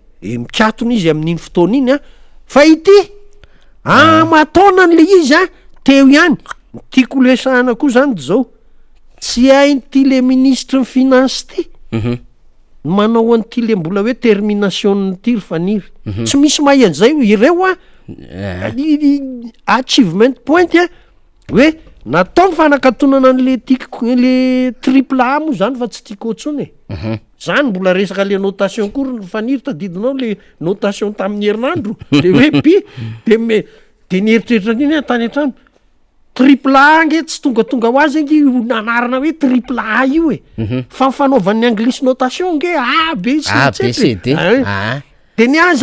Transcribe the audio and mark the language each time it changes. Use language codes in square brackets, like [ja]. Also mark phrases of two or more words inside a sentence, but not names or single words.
[mg] mikatona izy amin'iny fotoana iny a fa ity mataona n'le izy a teo ihany tiako lesahana koa zany de zao tsy hain'ty le ministre ny finance ty manao an'ty le mbola hoe termination ty ry faniry tsy misy mahay an'izay ireo a [en] achievement point [mg] a hoe natao ny fanakatonana n'le le [en] triple A [mg] moa zany fa tsy tiako otsony zany mbola resaka le notation kory ny faniry tadidinao le notation tamin'ny herinandro de hoe de nieritreritra an'iny tany an-trano [en] triple A [mg] nge tsy tongatonga ho azy nge nanarana hoe [en] triple A [mg] io fa fanaovan'ny anglisy notation nge A B C D de ny azy